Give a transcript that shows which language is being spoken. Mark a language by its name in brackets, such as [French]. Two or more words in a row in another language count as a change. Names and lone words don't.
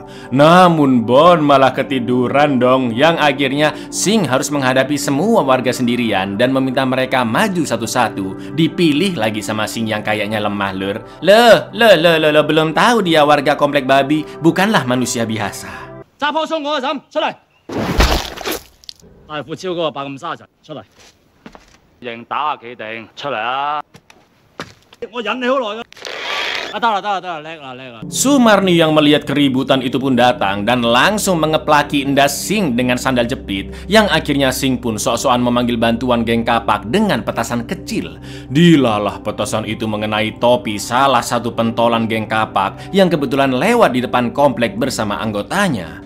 [Indonesian] Namun Bon malah ketiduran dong, yang akhirnya Sing harus menghadapi semua warga sendirian dan meminta mereka maju satu-satu. Dipilih lagi sama Sing yang kayaknya lemah lur. Loh, belum tahu dia warga komplek babi, bukanlah manusia biasa. [Cantonese] 揸棵松嗰個嬸出嚟，大副超嗰個白咁沙塵出嚟，認打下企定出嚟啊！我忍你好耐㗎。 得啦，叻啦。 [Indonesian] Sumarni yang melihat keributan itu pun datang dan langsung mengeplaki endas Sing dengan sandal jepit, yang akhirnya Sing pun sok-sokan memanggil bantuan geng kapak dengan petasan kecil. Dilalah petasan itu mengenai topi salah satu pentolan geng kapak yang kebetulan lewat di depan komplek bersama anggotanya.